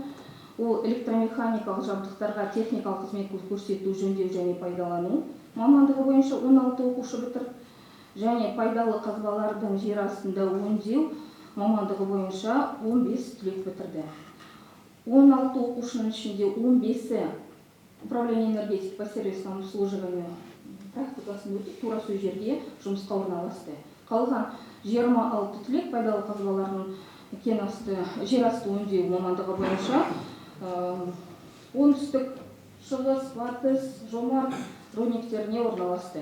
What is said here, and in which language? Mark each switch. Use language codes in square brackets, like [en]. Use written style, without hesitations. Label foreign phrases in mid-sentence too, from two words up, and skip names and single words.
[kk] Ол электромеханикалық жабдықтарға техникалық қызмет көрсету, жөндеу және пайдалану мамандығы бойынша 16 оқушы бітірді. Және пайдалы қазбалардың жер астында өңдеу мамандығы бойынша 15 түлек бітірді. 16 оқушының ішінде 15-і [ru] управление энергетики по сервисному обслуживанию [kk] практикасын өтіп, тура сол жерге жұмысқа орналасты. Қалған 26 түлек пайдалы қазбалардың жер асты өңдеу мамандығы бойынша оңтүстік, шығыс, батыс, жомарт рудниктеріне орналасты.